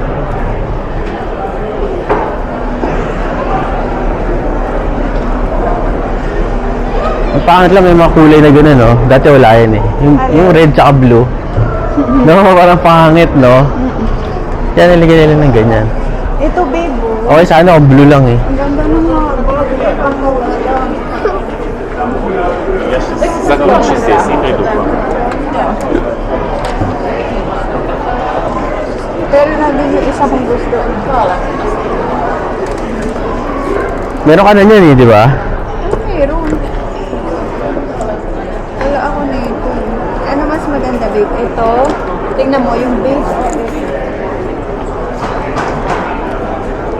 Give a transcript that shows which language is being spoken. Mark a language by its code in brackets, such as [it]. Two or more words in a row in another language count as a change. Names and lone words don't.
[tl] Ang pangit lang may mga kulay na gano'n, no? Dati wala yan, eh. Yung red tsaka blue. No, parang pangit, no? Yan, nilagyan nila ng ganyan. Ito, babe. Oh. Okay, sana kung blue lang, eh. Ang ganda ng mga [ru] Закончи здесь и приду к вам. [tl] Pero nandun yung isa kong gusto. Meron ka na yan, eh, di ba? Meron. Wala ako nito. Ano mas maganda, babe? Ito. Tingnan mo yung base.